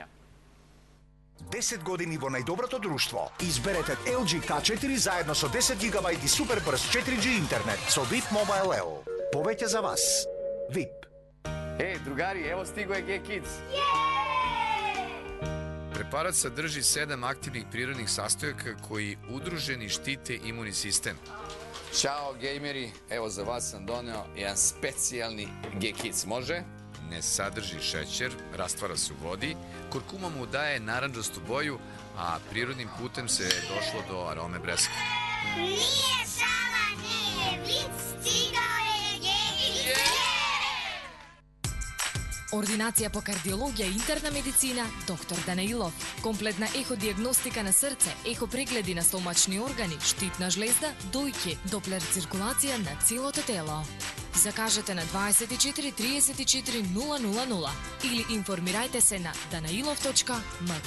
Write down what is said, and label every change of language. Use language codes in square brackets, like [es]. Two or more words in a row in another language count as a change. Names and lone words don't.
[mk] 10 години во најдоброто друштво. Изберете LG K4 заедно со 10 GB и супер брз 4G интернет со VIP Mobile EO. Повеќе за вас. VIP. [sr] Другари, ево стиго е G-Kids. Препарат садржи 7 активnih prirodnih sastojaka koji udruženi štite imunni sistem. Ćao gejmeri, evo za vas sam doneo jedan specijalni G-Kids, može? Ne sadrži šećer, rastvara se u vodi, kurkuma mu daje naranđastu boju, a prirodnim putem se došlo do arome breska. Nije šala, nije vic, stigao je G-Kids. [mk] Ординација по кардиологија и интерна медицина, доктор Данаилов. Комплетна еходиагностика на срце, ехопрегледи на стомачни органи, штитна жлезда, дојке, доплер циркулација на целото тело. Закажете на 24 34 000 или информирајте се на danailov.mk.